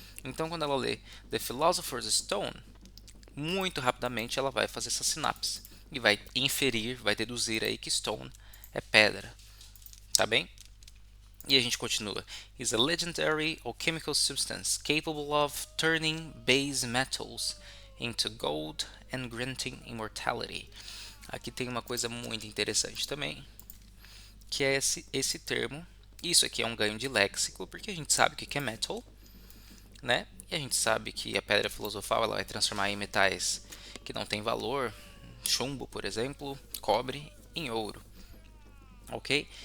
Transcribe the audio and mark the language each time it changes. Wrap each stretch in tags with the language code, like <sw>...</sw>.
<pt>Então, quando ela lê The Philosopher's Stone, muito rapidamente ela vai fazer essa sinapse e vai inferir, vai deduzir aí que stone é pedra. Tá bem? E a gente continua.</pt> <en>Is a legendary alchemical substance capable of turning base metals into gold and granting immortality.</en> <pt>Aqui tem uma coisa muito interessante também, que é esse termo. Isso aqui é um ganho de léxico, porque a gente sabe o que é metal, né? E a gente sabe que a pedra filosofal ela vai transformar em metais que não têm valor, chumbo, por exemplo, cobre, em ouro. Ok?</pt>